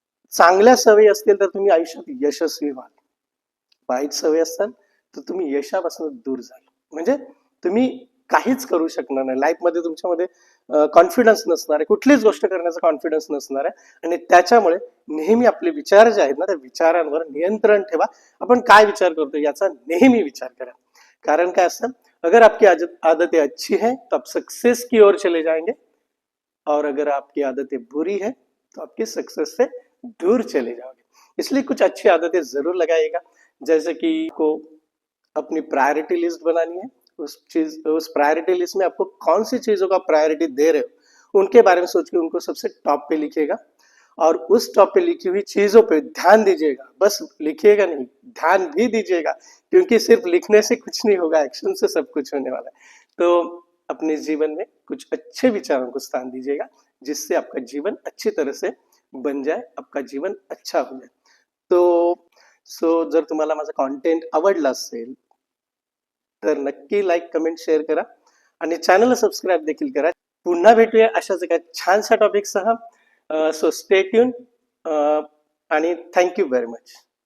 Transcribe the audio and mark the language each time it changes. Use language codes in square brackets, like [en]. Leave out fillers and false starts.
[mr] चांगल्या सवयी असतील तर तुम्ही आयुष्यात यशस्वी व्हाल. वाईट सवयी असतात तर तुम्ही यशापासून दूर जाल. म्हणजे तुम्ही काहीच करू शकणार नाही लाईफमध्ये. तुमच्यामध्ये कॉन्फिडन्स नसणार आहे, कुठलीच गोष्ट करण्याचा कॉन्फिडन्स नसणार आहे. आणि त्याच्यामुळे नेहमी आपले विचार जे आहेत ना, त्या विचारांवर नियंत्रण ठेवा. आपण काय विचार करतो याचा नेहमी विचार करा. [hi] कारण काय असतं, अगर आपकी आदतें अच्छी है तो आप सक्सेस की ओर चले जाएंगे, और अगर आपकी आदतें बुरी है तो आपकी सक्सेस से दूर चले जाओगे. इसलिए कुछ अच्छी आदतें जरूर लगाइएगा. जैसे कि को अपनी प्रायोरिटी लिस्ट बनानी है. उस प्रायोरिटी लिस्ट में आपको कौन सी चीजों का प्रायोरिटी दे रहे हो, उनके बारे में सोच के उनको सबसे टॉप पे लिखिएगा. और उस टॉप पे लिखी हुई चीजों पे ध्यान दीजिएगा. बस लिखिएगा नहीं, ध्यान भी दीजिएगा, क्योंकि सिर्फ लिखने से कुछ नहीं होगा, एक्शन से सब कुछ होने वाला है. तो अपने जीवन में कुछ अच्छे विचारों को स्थान दीजिएगा, जिससे आपका जीवन अच्छी तरह से बन जाए, आपका जीवन अच्छा हो जाए. [mr] तो जर तुम्हाला माझा कॉन्टेंट आवडला असेल तर नक्की लाईक, कमेंट, शेअर करा आणि चॅनलला सबस्क्राईब देखील करा. पुन्हा भेटूया अशाच एका छानशा टॉपिकसह. [en] so stay tune [mr] आणि [en] Thank you very much.